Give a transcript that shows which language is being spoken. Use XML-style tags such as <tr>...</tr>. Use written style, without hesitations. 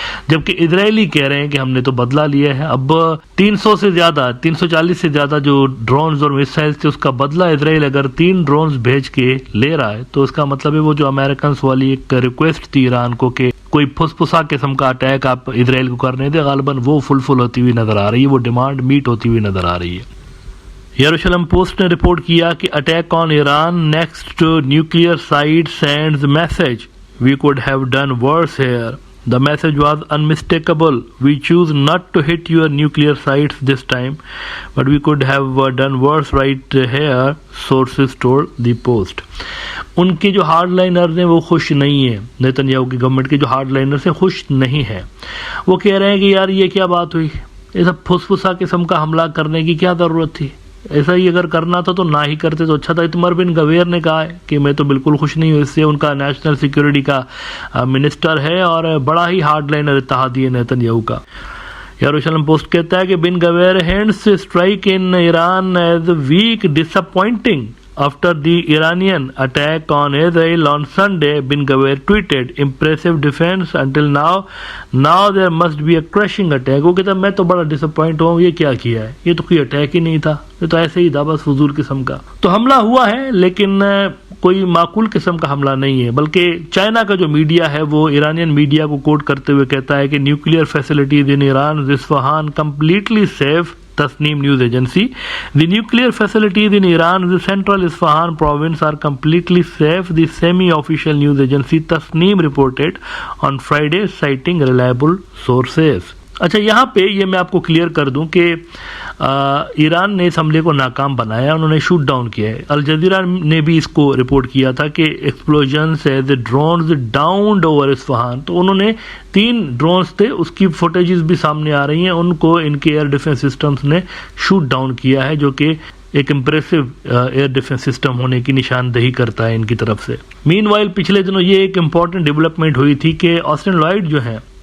<ur>جبکہ اسرائیلی کہہ رہے ہیں کہ ہم نے تو بدلہ لیا ہے۔ اب 300 سے زیادہ، 340 سے زیادہ جو ڈرونز اور میسائلز تھے، اس کا بدلہ اسرائیل اگر 3 ڈرونز بھیج کے لے رہا ہے تو اس کا مطلب ہے وہ جو امریکنز والی ایک ریکویسٹ تھی ایران کو کہ کوئی پھسپھسا قسم کا اٹیک آپ اسرائیل کو کرنے دے، غالباً وہ فلفل ہوتی ہوئی نظر آ رہی ہے، وہ ڈیمانڈ میٹ ہوتی ہوئی نظر آ رہی ہے۔ یروشلم پوسٹ نے رپورٹ کیا کہ</ur> <en>Attack on Iran next nuclear site sends message we could have done worse here. The message was unmistakable. We choose not to hit your nuclear sites this time, but we could have done worse right here, sources told the Post.</en> <ur>ان کے جو hard liners ہیں وہ خوش نہیں ہیں، Nitin Yahoo کی government کے جو ہارڈ لائنرز ہیں خوش نہیں ہیں۔ وہ کہہ رہے ہیں کہ یار یہ کیا بات ہوئی، یہ سب پھسپھسا قسم کا حملہ کرنے کی کیا ضرورت تھی، ایسا ہی اگر کرنا تھا تو نہ ہی کرتے تو اچھا تھا۔ اتمر بن گویر نے کہا ہے کہ میں تو بالکل خوش نہیں ہوں اس سے، ان کا نیشنل سیکیورٹی کا منسٹر ہے اور بڑا ہی ہارڈ لائنر اتحادی ہے نیتن یاہو کا۔ یروشلم پوسٹ کہتا ہے کہ بن گویر</ur> <en>Hands strike in Iran as weak disappointing after the Iranian attack on Israel on Sunday. Bin Gvir tweeted, impressive defense until now there must be a crushing attack.</en> <ur>وہ کہتا ہے میں تو بڑا ڈس اپوائنٹ ہوں، یہ کیا کیا ہے، یہ تو کوئی اٹیک ہی نہیں تھا، یہ تو ایسے ہی تھا بس فضول قسم کا۔ تو حملہ ہوا ہے لیکن کوئی معقول قسم کا حملہ نہیں ہے، بلکہ چائنا کا جو میڈیا ہے وہ ایرانین میڈیا کو کوٹ کرتے ہوئے کہتا ہے کہ</ur> <en>Nuclear facilities in Iran Isfahan completely safe. Tasneem news agency, the nuclear facilities in Iran's central Isfahan province are completely safe, the semi-official news agency Tasneem reported on Friday, citing reliable sources.</en> <ur>اچھا یہاں پہ یہ میں آپ کو clear کر دوں کہ ایران نے اس حملے کو ناکام بنایا، انہوں نے شوٹ ڈاؤن کیا ہے۔ الجزیرہ نے بھی اس کو رپورٹ کیا تھا کہ</ur> <en>explosions as drones downed over Isfahan,</en> <ur>تو انہوں نے 3 ڈرونز تھے، اس کی فوٹیجز بھی سامنے آ رہی ہیں، ان کو ان کے ایئر ڈیفنس سسٹمز نے شوٹ ڈاؤن کیا ہے، جو کہ ایک امپریسو ایئر ڈیفنس سسٹم ہونے کی نشاندہی کرتا ہے ان کی طرف سے۔ مین وائل پچھلے دنوں یہ ایک امپورٹنٹ ڈیولپمنٹ ہوئی تھی کہ آسٹن لائڈ جو ہیں</ur>